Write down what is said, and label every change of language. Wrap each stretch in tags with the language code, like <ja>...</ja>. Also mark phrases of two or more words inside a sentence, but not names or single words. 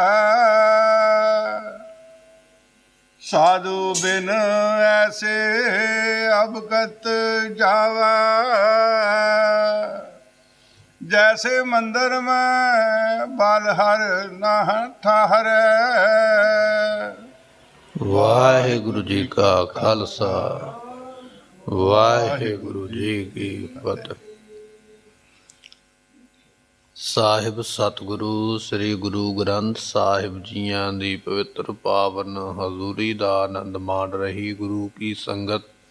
<hi>साधु बिन ऐसे अवगत जावै। जैसे मंदिर में बलहर ना ठहरै। वाहिगुरु जी का खालसा वाहिगुरु जी की फतेह।</hi> <pa>ਸਾਹਿਬ ਸਤਿਗੁਰੂ ਸ੍ਰੀ ਗੁਰੂ ਗ੍ਰੰਥ ਸਾਹਿਬ ਜੀਆਂ ਦੀ ਪਵਿੱਤਰ ਪਾਵਨ ਹਜ਼ੂਰੀ ਦਾ ਆਨੰਦ ਮਾਣ ਰਹੀ ਗੁਰੂ ਕੀ ਸੰਗਤ।</pa>